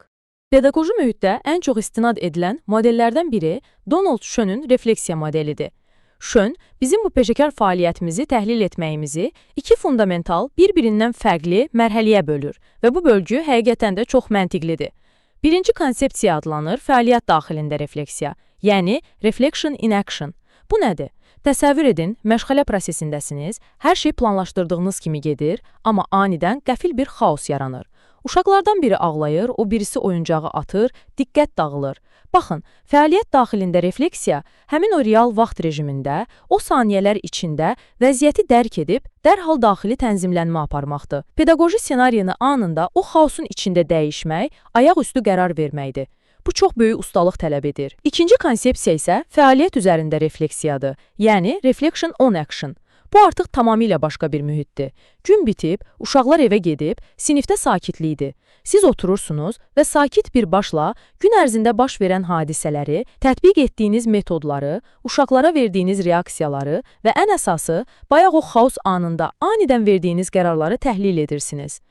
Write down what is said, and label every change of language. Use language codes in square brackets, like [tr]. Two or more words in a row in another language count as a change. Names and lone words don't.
[az] Pedaqoji mühitdə ən çox istinad edilən modellərdən biri Donald Schönün refleksiya modelidir. Schön, bizim bu peşəkar fəaliyyətimizi təhlil etməyimizi iki fundamental, bir-birindən fərqli mərhələyə bölür və bu bölgü həqiqətən də çox məntiqlidir. Birinci konsepsiya adlanır fəaliyyət daxilində refleksiya, yəni [en] reflection in action. [az] Bu nədir? Təsəvvür edin, məşğələ prosesindəsiniz, hər şey planlaşdırdığınız kimi gedir, amma anidən qəfil bir xaos yaranır. Uşaqlardan biri ağlayır, o birisi oyuncağı atır, diqqət dağılır. Baxın, fəaliyyət daxilində refleksiya həmin o real vaxt rejimində, o saniyələr içində vəziyyəti dərk edib, dərhal daxili tənzimlənmə aparmaqdır. Pedaqoji ssenarini anında o xaosun içində dəyişmək, ayaqüstü qərar verməkdir. Bu çox böyük ustalıq tələb edir. İkinci konsepsiya isə fəaliyyət üzərində refleksiyadır, yəni [en] reflection on action. [az] Bu artıq tamamilə başqa bir mühitdir. Gün bitib, uşaqlar evə gedib, sinifdə sakitlikdir. Siz oturursunuz və sakit bir başla gün ərzində baş verən hadisələri, tətbiq etdiyiniz metodları, uşaqlara verdiyiniz reaksiyaları və ən əsası, bayaq o xaos anında anidən verdiyiniz qərarları təhlil edirsiniz.